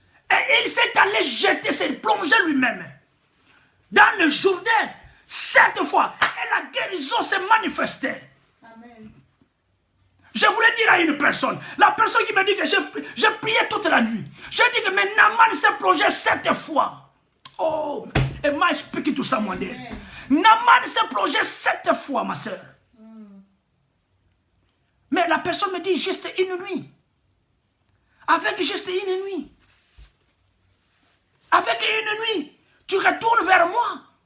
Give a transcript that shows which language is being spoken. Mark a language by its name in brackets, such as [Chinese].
[French] Et il s'est allé jeter, s'est plongé lui-même dans le Jourdain. Cette fois, et la guérison s'est manifestée. Amen. Je voulais dire à une personne, la personne qui me dit que j'ai prié toute la nuit. Je dis que mais Naaman s'est plongé 7 fois. [English] Oh, am I speaking to someone there? [French] Naaman s'est plongé 7 fois, ma soeur. Mais la personne me dit juste une nuit. Avec juste une nuit. Avec une nuit, tu retournes vers moi.